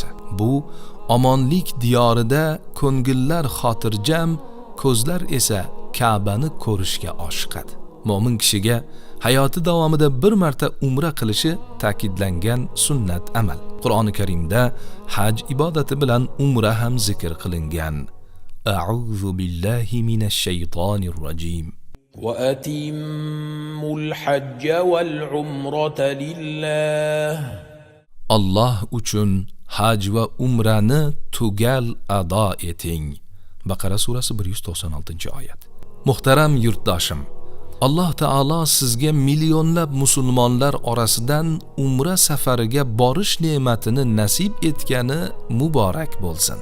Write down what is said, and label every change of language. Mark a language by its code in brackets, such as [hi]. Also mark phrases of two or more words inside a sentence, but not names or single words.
[uz] Bu omonlik diyorida ko'ngillar xotirjam, ko'zlar esa Ka'bani ko'rishga oshiqadi. Mo'min kishiga hayoti davomida bir marta umra qilishi ta'kidlangan sunnat amal. Qur'oni Karimda haj ibodati bilan umra ham zikr qilingan. [ar] أعوذ بالله من الشيطان الرجيم. وَأَتِمُّوا الْحَجَّ وَالْعُمْرَةَ لِلَّهِ [uz] Allah uchun haj va umrani tugal ado eting. Baqara surasi 196-oyat. Muhtaram yurtdoshim, Alloh taolo sizga millionlab musulmonlar orasidan umra safariga borish ne'matini nasib etgani muborak bo'lsin.